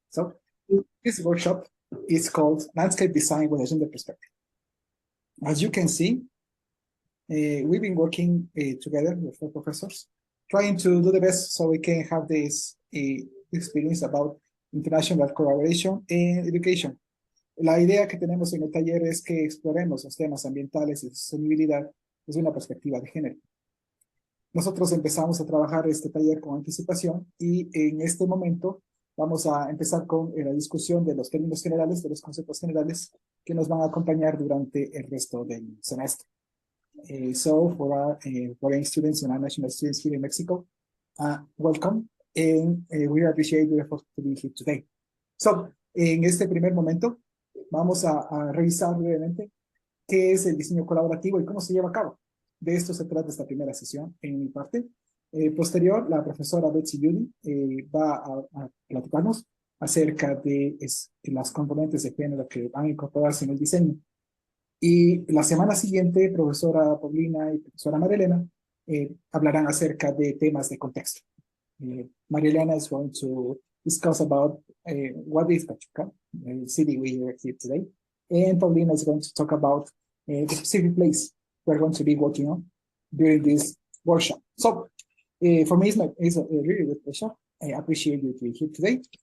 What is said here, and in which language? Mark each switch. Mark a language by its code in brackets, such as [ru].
[en] So this workshop is called Landscape Design with a Gender Perspective. As you can see, we've been working together with four professors, trying to do the best so we can have this experience about international collaboration and education. [es] La idea que tenemos en el taller es que exploremos los temas ambientales y sostenibilidad desde una perspectiva de género. Nosotros empezamos a trabajar este taller con anticipación y en este momento vamos a empezar con la discusión de los términos generales, de los conceptos generales que nos van a acompañar durante el resto del semestre. [en] So for our foreign students and our national students here in Mexico, welcome. And we appreciate your effort to be here today. [es] So, en este primer momento, vamos a revisar brevemente qué es el diseño colaborativo y cómo se lleva a cabo. De esto se trata esta primera sesión en mi parte. Posterior, la profesora Betsy Yuri va a platicarnos acerca de las componentes de género que van a incorporarse en el diseño. Y la semana siguiente, profesora Paulina y profesora María Elena hablarán acerca de temas de contexto. [en] Maria Elena is going to discuss about what is Pachuca, the city we are here today. And Paulina is going to talk about the specific place we're going to be working on during this workshop. So, for me, it's a really good pleasure. I appreciate you to be here today.